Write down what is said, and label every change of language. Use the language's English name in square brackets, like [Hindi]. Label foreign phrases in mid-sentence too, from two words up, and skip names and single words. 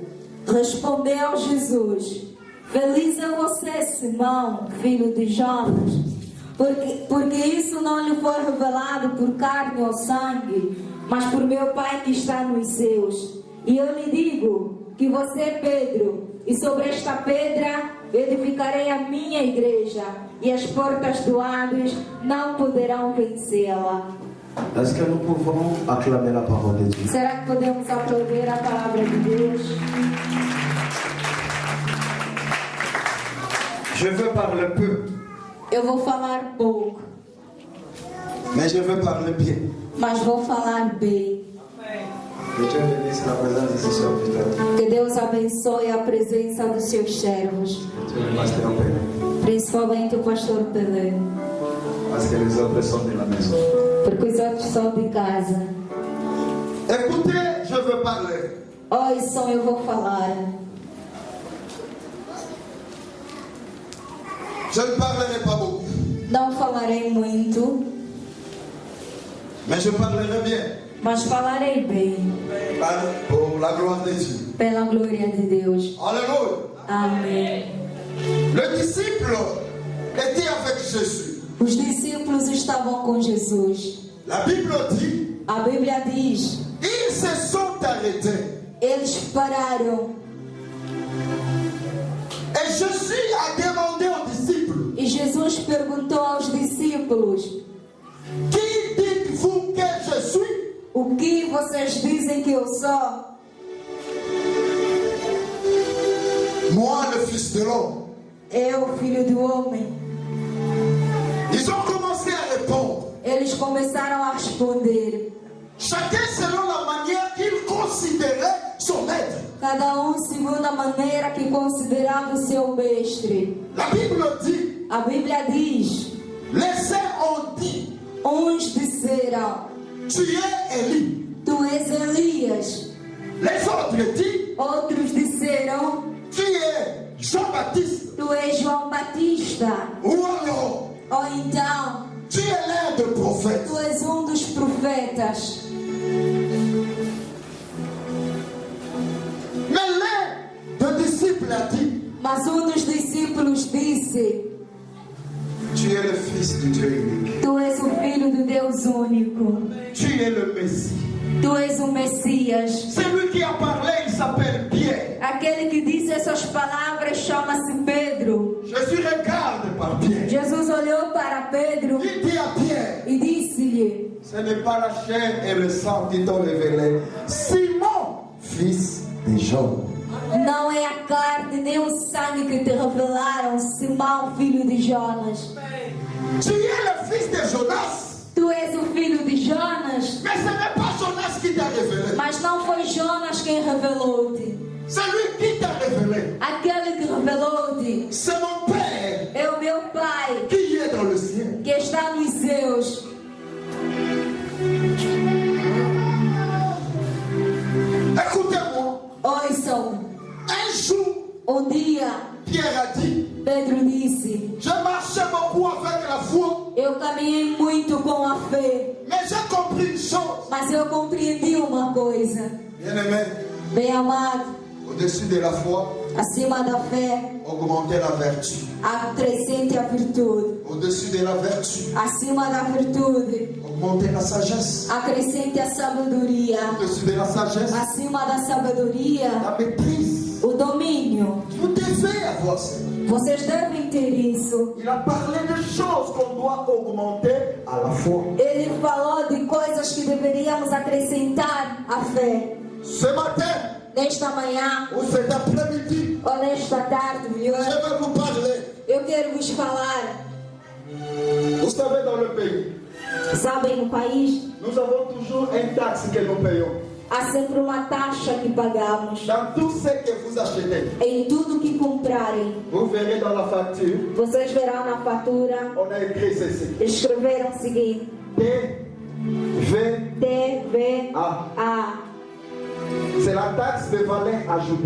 [Portuguese] Respondeu Jesus: feliz é você, Simão, filho de Jonas, porque isso não lhe foi revelado por carne ou sangue, mas por meu Pai que está nos céus. E eu lhe digo que você é Pedro, e sobre esta pedra edificarei a minha igreja, e as portas do Hades não poderão vencê-la. [French] Est-ce que nous pouvons acclamer la parole de Dieu? [Portuguese] Será que podemos aplaudir a palavra de Deus? [French] Je veux parler peu, [Portuguese] Eu vou falar pouco, [French] mais je veux parler bien. [Portuguese] mas vou falar bem. [French] que Dieu bénisse la présence de ses serviteurs. [Portuguese] Que Deus abençoe a presença dos seus servos, [French] Dieu le pasteur Pérez, [Portuguese] principalmente o pastor Pelé, [French] parce que les autres sont de la maison. [Portuguese] porque os outros são de casa. [French] Écoutez, je veux parler. [Portuguese] Ouçam, eu vou falar. [French] Je ne parlerai pas beaucoup, [Portuguese] Não falarei muito, [French] mais je parlerai bien. [Portuguese] mas falarei bem, [French] Pour la gloire de Dieu. [Portuguese] pela glória de Deus. [French] Alléluia. [Portuguese] Amém. [French] Le disciple était avec Jésus. [Portuguese] Os discípulos estavam com Jesus. [French] La Bible dit, [Portuguese] A Bíblia diz: [French] ils se sont arrêtés. [Portuguese] eles pararam. [French] Et Jésus a demandé aux disciples, [Portuguese] E Jesus perguntou aos discípulos: [French] qui dites-vous que je suis? [Portuguese] o que vocês dizem que eu sou? [French] Moi, le Fils de l'homme. [Portuguese] Eu, filho do homem. [French] Ils ont commencé à répondre, [Portuguese] Eles começaram a responder, [French] chacun selon la manière qu'il considérait son maître. [Portuguese] cada segundo a maneira que considerava o seu mestre. [French] La Bible dit, [Portuguese] A Bíblia diz: [French] les uns ont dit, [Portuguese] uns disseram, [French] tu es Élie. [Portuguese] tu és Elias. [French] Les autres disent, [Portuguese] Outros disseram, [French] tu es Jean-Baptiste. [Portuguese] tu és João Batista. [French] Ou alors, [Portuguese] Ou então, [French] tu es l'un des prophètes. [Portuguese] tu és um dos profetas. [French] Mais l'un des disciples a dit, [Portuguese] Mas um dos discípulos disse, [French] tu es le Fils de Dieu unique. [Portuguese] tu és o Filho do Deus único. [French] Tu es le Messie. [Portuguese] Tu és o Messias. [French] Celui qui a parlé, il s'appelle Pierre. [Portuguese] Aquele que disse essas palavras chama-se Pedro. [French] Jésus regarde par Pierre. [Portuguese] Jesus olhou para Pedro [French] Il dit à Pierre, [Portuguese] e disse-lhe, [French] ce n'est pas la chair et le sang qui t'ont révélé. Simon, fils de Jean. [Portuguese] não é a carne nem o sangue que te revelaram, Simão, filho de Jonas. [French] Tu es le fils de Jonas. [Portuguese] Tu és o filho de Jonas, [French] Mais ce n'est pas Jonas qui t'a révélé. [Portuguese] mas não foi Jonas quem revelou-te. [French] C'est lui qui t'a révélé. [Portuguese] Aquele que revelou-te [French] C'est mon Père [Portuguese] é o meu Pai, [French] qui est dans le ciel. [Portuguese] que está nos céus. [French] Écoutez-moi. [Portuguese] Ouçam, [French] Un jour, [Portuguese] um dia [French] Pierre a dit, [Portuguese] Pedro disse, [French] je marchais beaucoup avec la foi, [Portuguese] eu caminhei muito com a fé, [French] mais j'ai compris compris une chose. [Portuguese] Mas eu compreendi uma coisa. [French] Bien-aimé, [Portuguese] Bem amado, [French] au-dessus de la foi, [Portuguese] acima da fé, [French] augmenter la vertu. [Portuguese] acrescente a virtude. [French] Au-dessus de la vertu, [Portuguese] Acima da virtude, [French] augmenter la sagesse. [Portuguese] acrescente a sabedoria. [French] Au-dessus de la sagesse, [Portuguese] Acima da sabedoria, [French] la maîtrise. [Portuguese] o domínio. [French] Vous devez avoir ça. [Portuguese] Vocês devem ter isso. [French] Il a parlé de choses qu'on doit augmenter à la foi. [Portuguese] Ele falou de coisas que deveríamos acrescentar à fé. [French] Ce matin, [Portuguese] Nesta manhã, [French] ou cet après-midi, [Portuguese] ou nesta tarde, [French] je [Portuguese] viu? [French] vais vous parler. [Portuguese] Eu quero vos falar. [French] Vous savez, dans le pays, [Portuguese] Sabem, no país, [French] nous avons toujours une taxe que nous payons. [Portuguese] há sempre uma taxa que pagamos. [French] Dans tout ce que vous achetez, [Portuguese] Em tudo que comprarem, [French] vous verrez dans la facture, [Portuguese] vocês verão na fatura, [French] on a écrit ceci. [Portuguese] escreveram o seguinte: TVA. [French] C'est la taxe de valeur ajoutée.